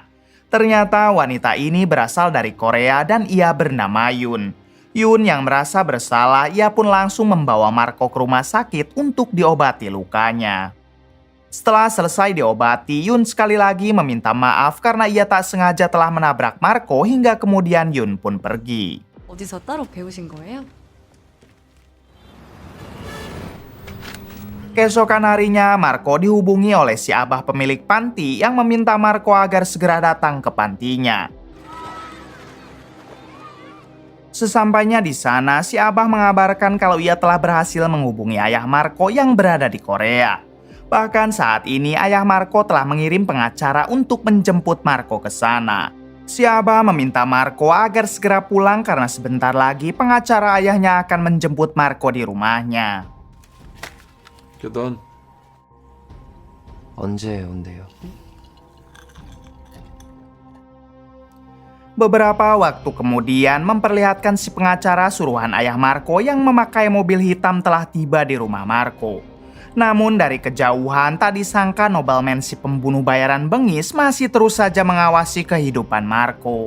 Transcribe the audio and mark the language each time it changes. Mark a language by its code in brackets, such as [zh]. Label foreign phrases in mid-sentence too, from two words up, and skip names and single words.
[id] Ternyata wanita ini berasal dari Korea dan ia bernama Yun. Yun yang merasa bersalah, ia pun langsung membawa Marco ke rumah sakit untuk diobati lukanya. Setelah selesai diobati, Yun sekali lagi meminta maaf karena ia tak sengaja telah menabrak Marco hingga kemudian Yun pun pergi. [ko] 어디서 따로 배우신 거예요? [id] Keesokan harinya, Marco dihubungi oleh si abah pemilik panti yang meminta Marco agar segera datang ke pantinya. Sesampainya di sana, si abah mengabarkan kalau ia telah berhasil menghubungi ayah Marco yang berada di Korea. Bahkan saat ini, ayah Marco telah mengirim pengacara untuk menjemput Marco ke sana. Si abah meminta Marco agar segera pulang karena sebentar lagi pengacara ayahnya akan menjemput Marco di rumahnya. [ko] 넌 언제 온대요? [id] Beberapa waktu kemudian memperlihatkan si pengacara suruhan ayah Marco yang memakai mobil hitam telah tiba di rumah Marco. Namun dari kejauhan tak disangka nobleman si pembunuh bayaran bengis masih terus saja mengawasi kehidupan Marco.